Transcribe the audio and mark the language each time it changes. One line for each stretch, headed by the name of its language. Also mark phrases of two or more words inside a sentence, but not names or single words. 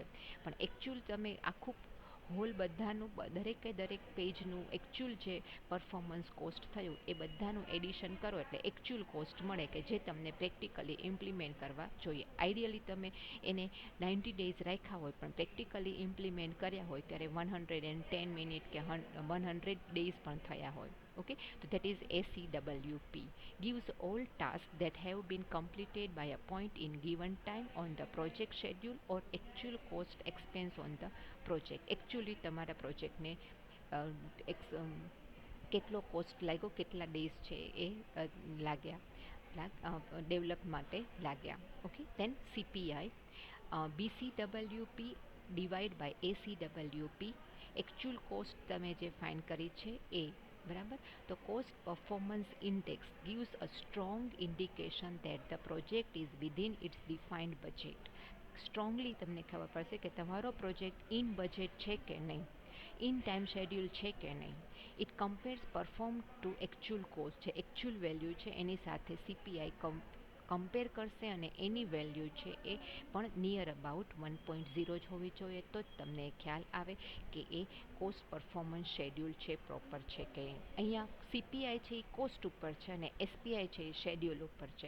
Gujarati: પણ એકચ્યુઅલ તમે આખું હોલ બધાનું દરેક પેજનું એકચ્યુઅલ જે
English: performance cost
Gujarati: થયું એ બધાનું એડિશન કરો એટલે
English: actual cost
Gujarati: મળે કે જે તમને
English: practically implement
Gujarati: કરવા જોઈએ. આઈડિયલી તમે એને 90 ડેઝ રાખ્યા હોય પણ
English: practically implement
Gujarati: કર્યા હોય ત્યારે 110 મિનિટ કે 100 ડેઝ પણ થયા હોય.
English: Okay, so that is ACWP, gives all tasks that have been completed by a point in given time on the project schedule or actual cost expense on the project.
Gujarati: Actually તમારા પ્રોજેક્ટને કેટલો કોસ્ટ લાગ્યો, કેટલા ડેઝ છે એ લાગ્યા ડેવલપ માટે લાગ્યા.
English: Okay, then CPI, BCWP divide by ACWP, actual cost
Gujarati: તમે જે ફાઇન કરી છે એ બરાબર.
English: તો cost performance index gives a strong indication that the project is within its defined budget.
Gujarati: સ્ટ્રોંગલી તમને ખબર પડશે કે તમારો પ્રોજેક્ટ
English: in budget
Gujarati: છે કે નહીં,
English: in time schedule
Gujarati: છે કે નહીં.
English: it compares perform to actual cost,
Gujarati: જે
English: actual value
Gujarati: છે એની સાથે CPI કમ્પેર કરશે અને એની વેલ્યુ છે એ પણ
English: near about
Gujarati: 1.0 જ હોવી જોઈએ તો જ તમને ખ્યાલ આવે કે એ
English: cost performance schedule
Gujarati: છે પ્રોપર છે કે અહીંયા CPI છે એ કોસ્ટ ઉપર છે અને SPI છે એ શેડ્યુલ ઉપર છે.